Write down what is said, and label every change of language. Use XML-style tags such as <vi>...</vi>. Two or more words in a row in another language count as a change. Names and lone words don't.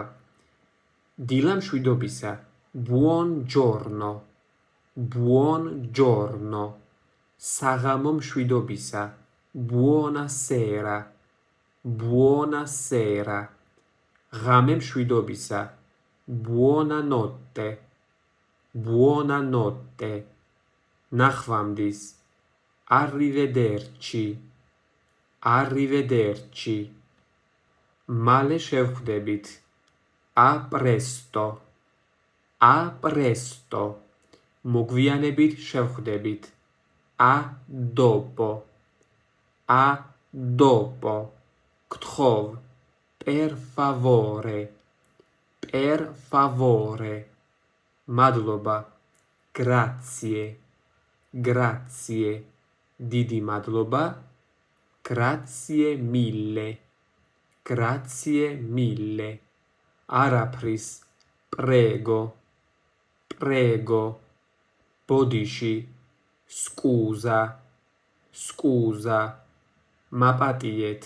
<ka>დილა მშვიდობისა.</ka> <it>Buongiorno. Buongiorno.</it> <ka>საღამო მშვიდობისა.</ka> <it>Buonasera. Buonasera.</it> <ka>ღამე მშვიდობისა.</ka> <it>Buonanotte. Buonanotte. ნახვამდის. Arrivederci. Arrivederci.</it> <ka>მალე შევხვდებით.</ka> <it>A presto. A presto.</it> <ka>მოგვიანებით შევხვდებით.</ka> <it>A dopo. A dopo. გთხოვ. Per favore. Per favore. მადლობა. Grazie. Grazie.</it> <ka>დიდი მადლობა.</ka> <it>Grazie mille. Grazie mille. არაფრის. Prego. Prego.</it> <ka>ბოდიში. Scusa.</ka> <it>Scusa. მაპატიეთ.</it>